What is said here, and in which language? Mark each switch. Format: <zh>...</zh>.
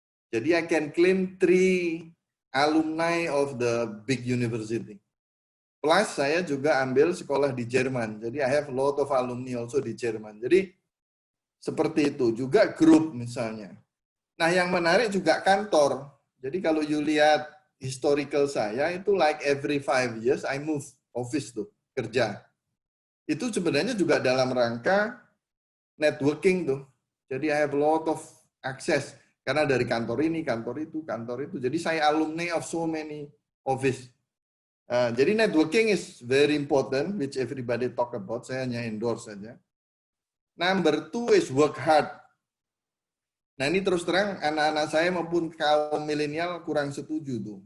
<id>Jadi</id> <en>I can claim 3 alumni of the big university.</en> <id>Plus saya juga ambil sekolah di Jerman. Jadi</id> <en>I have a lot of alumni also</en> <id>di Jerman. Jadi seperti itu. Juga grup misalnya. Nah yang menarik juga kantor. Jadi kalau</id> <en>you</en> <id>lihat</id> <en>historical</en> <id>saya itu</id> <en>like every 5 years I move office</en> <id>tuh kerja. Itu sebenarnya juga dalam rangka networking tuh. Jadi</id> <en>I have a lot of access.</en> <id>Karena dari kantor ini, kantor itu, kantor itu. Jadi saya</id> <en>alumni of so many office. Jadi networking is very important, which everybody talk about.</en> <id>Saya hanya endorse saja.</id> <en>Number 2 is work hard.</en> <id>Nah ini terus terang anak-anak saya maupun kaum milenial kurang setuju tuh.</id>